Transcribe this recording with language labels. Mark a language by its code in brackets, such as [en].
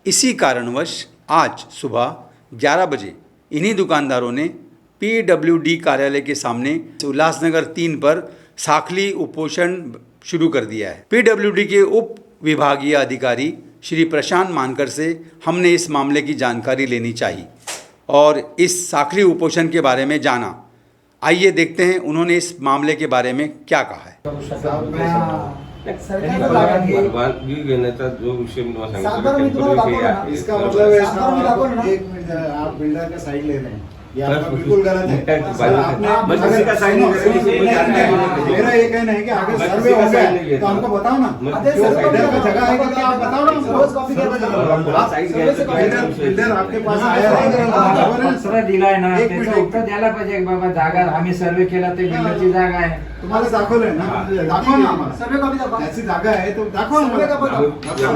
[hi] इसी कारणवश आज सुबह 11 बजे इन्हीं दुकानदारों ने पीडब्ल्यूडी कार्यालय के सामने उल्लासनगर 3 पर साखली उपोषण शुरू कर दिया है। पीडब्ल्यूडी के उप विभागीय अधिकारी श्री प्रशांत मानकर से हमने इस मामले की जानकारी लेनी चाहिए और इस साखली उपोषण के बारे में जाना। आइए देखते हैं उन्होंने इस मामले के बारे में क्या कहा है। [mr] परवानगी घेण्याचा जो विषय मी तुम्हाला सांगितलं, [hi] इसका मतलब है एक मिनट, आप बिल्डर का साइड ले रहे हैं, ये आपका बिल्कुल गलत है। मेरा ये कहना है कि आगे सर्वे हो गया तो हमको बताओ ना, बिल्डर का जगह है तो आप बताओ ना। बिल्डर आपके पास आया है, [mr] सरळ दिलाय ना, त्याचं उत्तर द्यायला पाहिजे बाबा, जागा आम्ही सर्वे केला ते बिल्डरची जागा आहे, तुम्हाला दाखवलंय ना, दाखवा ना आम्हाला। सर्वे कॉपी दाखवा, त्याची जागा आहे तो दाखवा ना।